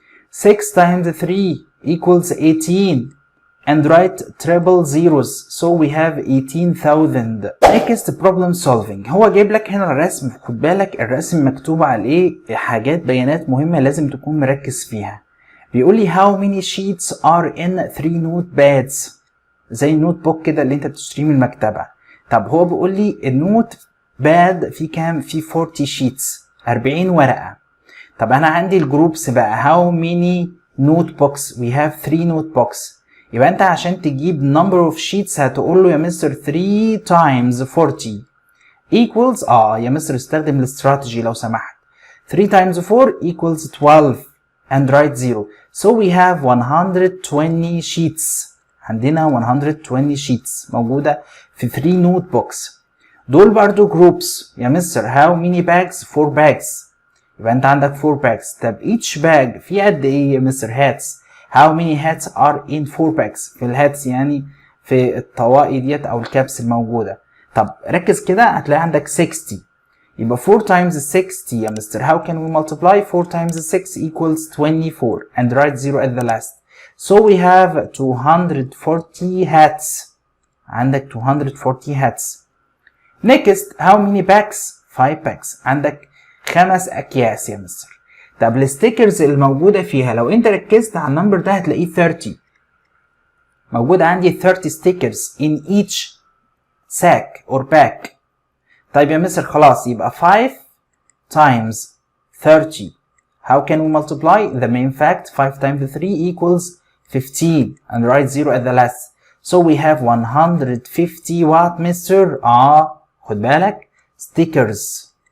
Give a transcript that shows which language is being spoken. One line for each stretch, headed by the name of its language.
English: 6 times 3 equals 18 and write triple zeros. So we have 18,000. Next problem solving.
Arabic: هو جايب لك هنا الرسم. خد بالك الرسم مكتوب عليه حاجات بيانات مهمة لازم تكون مركز فيها. بيقول لي
English: how many sheets are in 3 notepads.
Arabic: زي النوت بوك كده اللي انت بتشتريه من المكتبة. طب هو بيقول لي النوت باد في كام؟ في
English: 40 sheets
Arabic: 40 ورقة. طب انا عندي الجروبس بقى
English: how many notebooks. We have 3 notebooks.
Arabic: يبقى انت عشان تجيب number of sheets هتقول له يا مستر
English: 3 times 40 equals
Arabic: يا مستر استخدم الاستراتيجي لو سمحت.
English: 3 times 4 equals 12 and write 0. So we have 120 sheets.
Arabic: عندنا
English: 120 sheets
Arabic: موجودة في
English: 3 notebooks.
Arabic: دول برضو
English: groups
Arabic: يا مستر
English: how many bags؟ 4 bags.
Arabic: يبقى انت عندك
English: 4 bags.
Arabic: طب each bag في قد ايه يا مستر hats؟
English: how many hats are in 4 bags.
Arabic: في الهاتس يعني في الطواقي ديت او الكابس الموجودة. طب ركز كده هتلاقي عندك 60.
English: يبقى 4 times 60 يا mister how can we multiply 4 times 6 equals 24 and write 0 at the last. So we have 240 hats.
Arabic: عندك
English: 240 hats. Next how many bags 5 bags.
Arabic: عندك 5 اكياس يا مستر. طب الستيكرز الموجودة فيها لو انت ركزت على النمبر ده هتلاقيه 30. موجود عندي
English: 30 stickers in each sack or bag.
Arabic: طيب يا مستر خلاص يبقى
English: 5 times 30. How can we multiply? The main fact 5 times 3 equals 15 and write 0 at the last. So we have 150 what mister؟
Arabic: خد بالك
English: stickers.